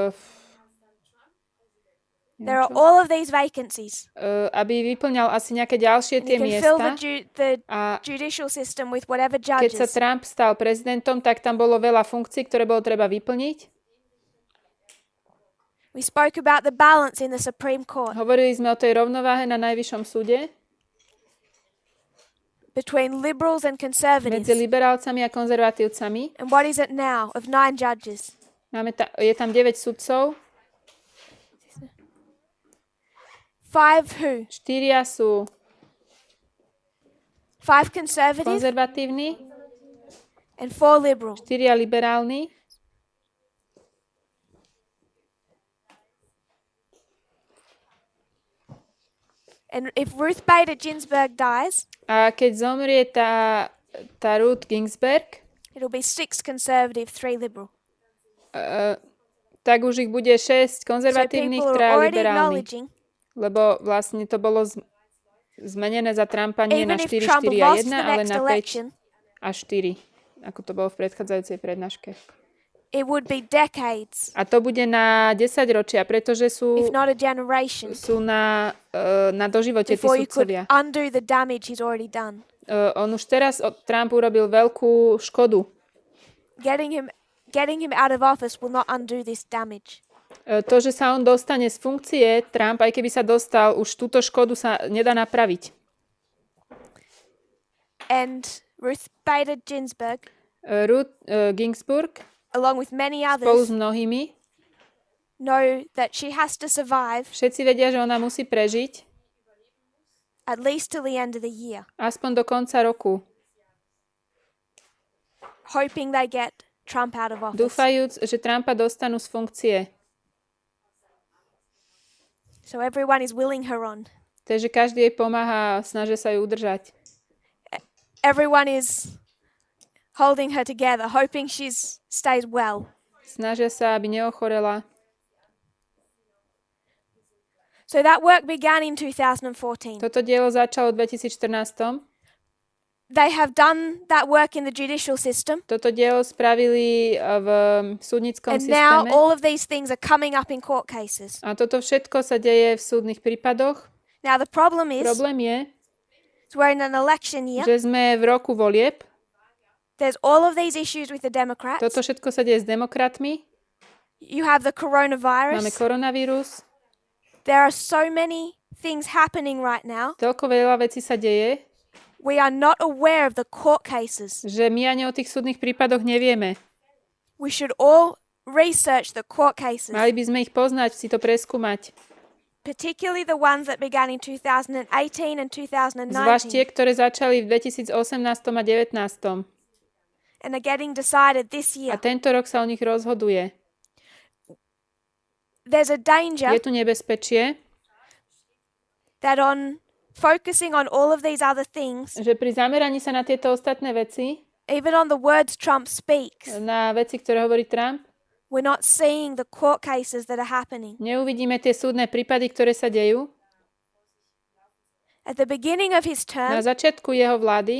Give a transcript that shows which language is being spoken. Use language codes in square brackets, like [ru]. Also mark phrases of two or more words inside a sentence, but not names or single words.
[sk] neviem [en] there are [sk] čo, [en] all of these vacancies. [sk] aby vyplňal asi nejaké ďalšie [en] And [sk] tie [en] you can fill [sk] miesta. [en] the [sk] A [en] judicial system with whatever [sk] keď sa [en] judges. [sk] Trump stal prezidentom, tak tam bolo veľa funkcií, ktoré bolo treba vyplniť. [en] We spoke about the balance in the Supreme Court [sk] Hovorili sme o tej rovnováhe na najvyššom súde [en] between liberals and [sk] medzi [en] conservatives. [sk] liberálcami a konzervatívcami. [en] And what is it now of 9 judges? [sk] Je tam 9 sudcov, [en] 5 who? [sk] 4 sú [en] 5 conservative [sk] konzervatívni, [en] and 4 liberal. [sk] 4 liberálni. [en] And if Ruth Bader Ginsburg dies, [sk] A keď zomrie tá Ruth Ginsburg, [en] it'll be 6 conservative, 3 liberal. [sk] tak už ich bude 6 [en] So [sk] konzervatívnych, [en] people [sk] 3 [en] are already [sk] liberálnych. [en] acknowledging, [sk] Lebo vlastne to bolo zmenené za Trumpa nie [en] even [sk] na [en] if [sk] 4, [en] Trump [sk] 4 a [en] lost [sk] 1, [en] the [sk] ale [en] next [sk] na 5 [en] election, [sk] a 4, ako to bolo v predchádzajúcej prednáške. [en] it would be decades, [sk] A to bude na 10 ročia, pretože [en] if not a generation, [sk] sú na doživote tí [en] before you could [sk] sudcovia. [en] undo the damage he's already done. [sk] On už teraz Trump urobil veľkú škodu. [en] Getting him out of office will not undo this damage. [sk] To, že sa on dostane z funkcie, Trump, aj keby sa dostal, už túto škodu sa nedá napraviť. [en] And Ruth Bader Ginsburg, [sk] Ruth Ginsburg [en] along with many [sk] spolu s [en] others, [sk] mnohými, [en] know that she has to survive [sk] všetci vedia, že ona musí prežiť [en] at least till the end of the year, [sk] aspoň do konca roku, [en] hoping they get Trump out of office. [sk] dúfajúc, že Trumpa dostanú z funkcie. [en] So everyone is willing her on. [sk] Takže každý jej pomáha a snaží sa ju udržať. [en] Everyone is holding her together, hoping she stays well. [sk] Snažia sa, aby neochorela. [en] So that work began in 2014. [sk] Toto dielo začalo v 2014. [en] they have done that work in the judicial system, [sk] Toto dielo spravili v súdnickom [en] and now [sk] systéme. [en] all of these things are coming up in court cases. [sk] A toto všetko sa deje v súdnych prípadoch. [en] Now the problem is, [sk] Problém je, [en] we're in an election year. [sk] že sme v roku volieb. [en] There's all of these issues with the Democrats. [sk] Toto všetko sa deje s demokratmi. [en] You have the [sk] Máme [en] coronavirus. [sk] koronavírus. [en] There are so many things happening right now. [sk] Toľko veľa vecí sa deje, [en] We are not aware of the court cases. [sk] že my ani o tých súdnych prípadoch nevieme. [en] We should all research the court cases, [sk] Mali by sme ich poznať, si to preskúmať. [en] particularly the ones that began in 2018 and [sk] Zvlášť tie, [en] 2019 [sk] ktoré začali v 2018 a 2019. [en] and are getting decided this [sk] A [en] year. [sk] tento rok sa o nich rozhoduje. [en] There's a danger [sk] Je tu nebezpečie, [en] that on focusing on all of these other things, [sk] že pri zameraní sa na tieto ostatné veci, [en] even on the words Trump speaks, [sk] na veci, ktoré hovorí Trump, [en] we're not seeing the court cases that are happening. [sk] neuvidíme tie súdne prípady, ktoré sa dejú. [en] At the beginning of his [sk] Na [en] term, [sk] začiatku jeho vlády,